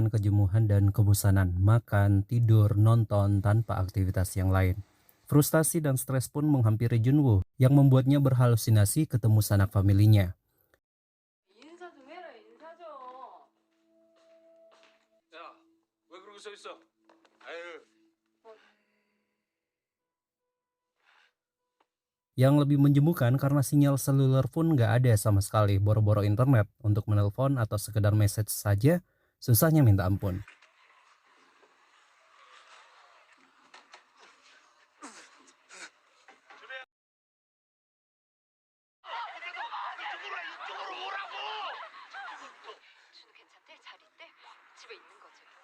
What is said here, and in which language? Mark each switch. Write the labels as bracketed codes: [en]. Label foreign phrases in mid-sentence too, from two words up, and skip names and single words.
[id] kejenuhan dan kebosanan, makan, tidur, nonton tanpa aktivitas yang lain. Frustasi dan stres pun menghampiri Junwoo yang membuatnya berhalusinasi ketemu sanak familinya. [ko] 인사 좀 해라, 인사 좀. 야, 왜 그러고 서 있어? 아유. [id] Yang lebih menjemukan karena sinyal seluler pun nggak ada sama sekali, boro-boro internet untuk menelpon atau sekedar message saja, susahnya minta ampun. [ko] 준우 괜찮대? 잘 있대? 집에 있는 거지?